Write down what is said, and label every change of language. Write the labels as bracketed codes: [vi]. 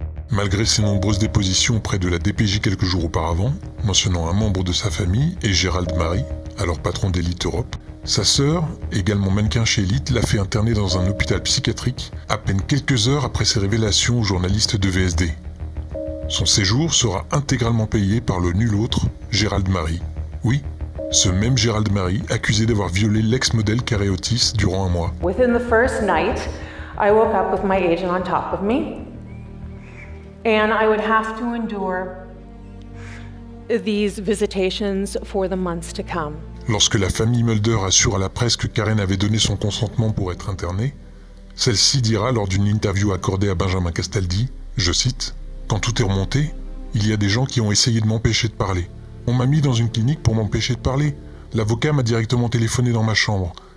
[fr] Malgré ses nombreuses dépositions auprès de la DPJ quelques jours auparavant, mentionnant un membre de sa famille et Gérald Marie, alors patron d'Elite Europe, sa sœur, également mannequin chez Elite, l'a fait interner dans un hôpital psychiatrique à peine quelques heures après ses révélations aux journalistes de VSD. Son séjour sera intégralement payé par le nul autre, Gérald Marie. Oui, ce même Gérald Marie, accusé d'avoir violé l'ex-modèle Carré Otis durant un mois. [en] Within the first night, I woke up with my agent on top of me, and I would have to endure these visitations for the months to come. [fr] Lorsque la famille Mulder assure à la presse que Karen avait donné son consentement pour être internée, celle-ci dira lors d'une interview accordée à Benjamin Castaldi, je cite, « Quand tout est remonté, il y a des gens qui ont essayé de m'empêcher de parler. On m'a mis dans une clinique pour m'empêcher de parler. L'avocat m'a directement téléphoné dans ma chambre.